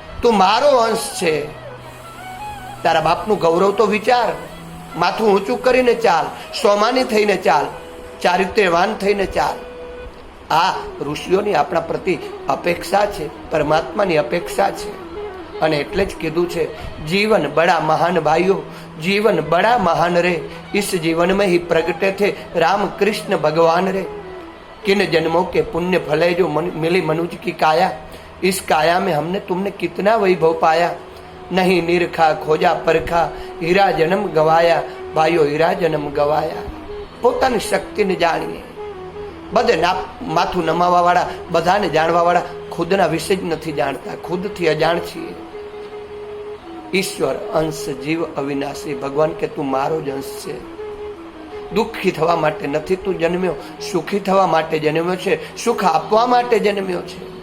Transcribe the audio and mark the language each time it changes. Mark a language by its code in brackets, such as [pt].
[gu] તું મારો અંશ છે. તારા બાપનું ગૌરવ તો વિચાર. માથું ઊંચું કરીને ચાલ, સ્વમાની થઈને ચાલ, ચારિત્ર્યવાન થઈને ચાલ. આ ઋષિઓની આપણા પ્રતિ અપેક્ષા છે, પરમાત્માની અપેક્ષા છે. અને એટલે જ કીધું છે, [hi] જીવન બડા મહાન ભાઈઓ, जीवन बड़ा महान रे, इस जीवन में ही प्रगटे थे राम कृष्ण भगवान रे. किन जन्मों के पुण्य फले जो मिली मनुज की काया, इस काया में हमने तुमने कितना वैभव पाया. नहीं निरखा खोजा परखा, हीरा जन्म गवाया भाइयों, हीरा जन्म गवाया. [gu] પોતાની શક્તિને જાણીએ. બધે માથું નમાવા વાળા, બધાને જાણવા વાળા ખુદના વિશે જ નથી જાણતા, ખુદથી અજાણ છીએ. ઈશ્વર અંશ જીવ અવિનાશી. ભગવાન કે તું મારો જ અંશ છે. દુઃખી થવા માટે નથી તું જન્મ્યો, સુખી થવા માટે જન્મ્યો છે, સુખ આપવા માટે જન્મ્યો છે.